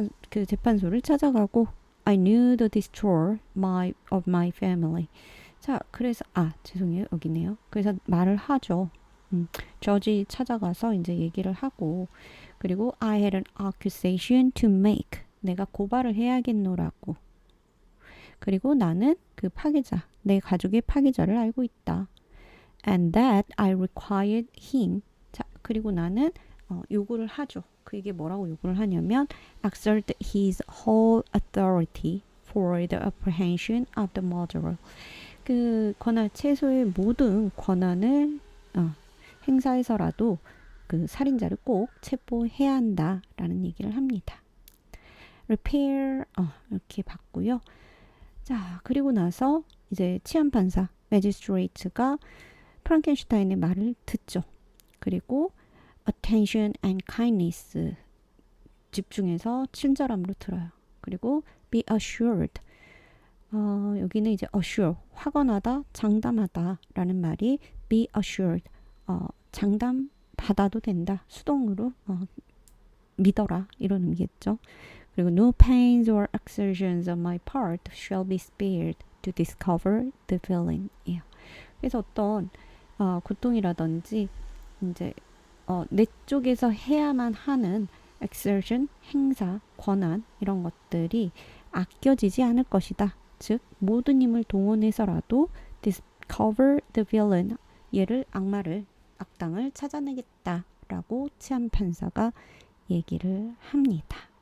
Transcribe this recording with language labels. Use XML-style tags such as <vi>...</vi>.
<ko>그 재판소를 찾아가고</ko> <en>I knew the destroyer of my family.</en> <ko>자, 그래서 죄송해요, 여기네요. 그래서 말을 하죠. 저지 찾아가서 이제 얘기를 하고 그리고</ko> <en>I had an accusation to make.</en> <ko>내가 고발을 해야겠노라고. 그리고 나는 그 파괴자, 내 가족의 파괴자를 알고 있다.</ko> <en>And that I required him.</en> <ko>자, 그리고 나는 요구를 하죠. 그게 뭐라고 요구를 하냐면</ko> <en>exert his whole authority for the apprehension of the murderer.</en> <ko>그 권한 최소의 모든 권한을 행사해서라도 그 살인자를 꼭 체포해야 한다라는 얘기를 합니다. repair 이렇게 봤고요. 자, 그리고 나서 이제 치안판사 매지스트레이트가 프랑켄슈타인의 말을 듣죠. 그리고</ko> <en>attention and kindness</en> <ko>집중해서 친절함으로 들어요. 그리고 be assured 여기는 이제 assure 확언하다, 장담하다 라는 말이 be assured 장담 받아도 된다. 수동으로 믿어라 이런 의미겠죠.</ko> <en>그리고 no pains or exertions on my part shall be spared to discover the villain.</en> <ko>그래서 어떤 고통이라든지 이제 내 쪽에서 해야만 하는 exertion, 행사, 권한 이런 것들이 아껴지지 않을 것이다. 즉 모든 힘을 동원해서라도</ko> <en>discover the villain,</en> <ko>얘를 악당을 찾아내겠다라고 치안판사가 얘기를 합니다.</ko>